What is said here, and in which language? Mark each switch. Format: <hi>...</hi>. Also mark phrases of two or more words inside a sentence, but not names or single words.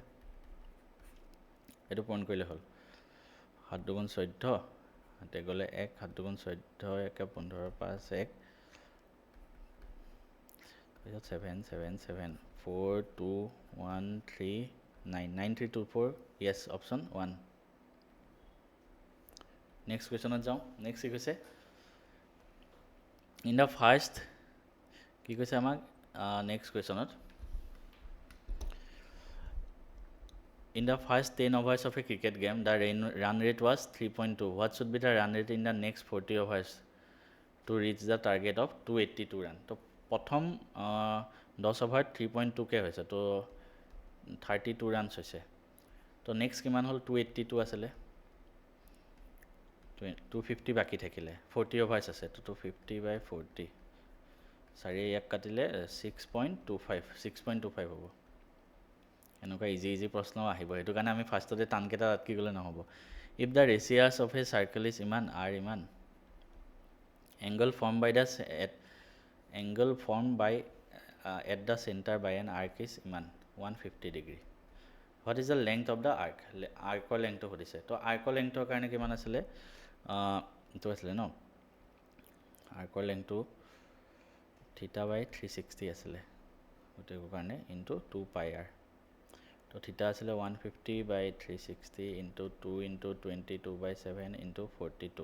<as>এইটো পূৰণ কৰিলে হ'ল। 7 2 14, হাতে গ'লে 1, 7 2 14 1 15 5 1, তাৰপিছত 777 4 2 1 3 9 9 3 2 4,</as> <en>yes option</en> <as>1।</as> <en>next question</en> <as>যাওঁ। নেক্সট কি কৈছে?</as> <en>in the first,</en> <as>কি কৈছে আমাক</as> <en>next question? In the first 10 overs of a cricket game, the run rate was 3.2. What should be the run rate in the next 40 overs to reach the target of 282 run?</en> <as>তো প্ৰথম 10 অভাৰত 3.2কে হৈছে, তো 32 ৰানছ হৈছে। তো নেক্সট কিমান হ'ল? 282 আছিলে, 250 বাকী থাকিলে, 40 অভাৰ্ছ আছে, তো 250/40, 4 ইয়াক কাটিলে 6.25 হ'ব। এনেকুৱা ইজি প্ৰশ্ন আহিব, সেইটো কাৰণে আমি ফাৰ্ষ্টতে টানকেইটা আটকি গ'লে নহ'ব।</as> <en>If the radius of a circle is ইমান, R ইমান, angle form by at the centre by an arc is ইমান 150 degree। What is the length of the arc, আৰ্কৰ লেংথটো সুধিছে।</en> <as>তো আৰ্কৰ লেংথৰ কাৰণে কিমান আছিলে? এইটো আছিলে ন, আৰ্কৰ লেংথটো θ/360 আছিলে গোটেইবোৰ কাৰণে, ইনটু 2 πr। তো থিটা আছিলে 150/360 ইনটু 2 ইনটু 22/7 ইনটু 42।</as>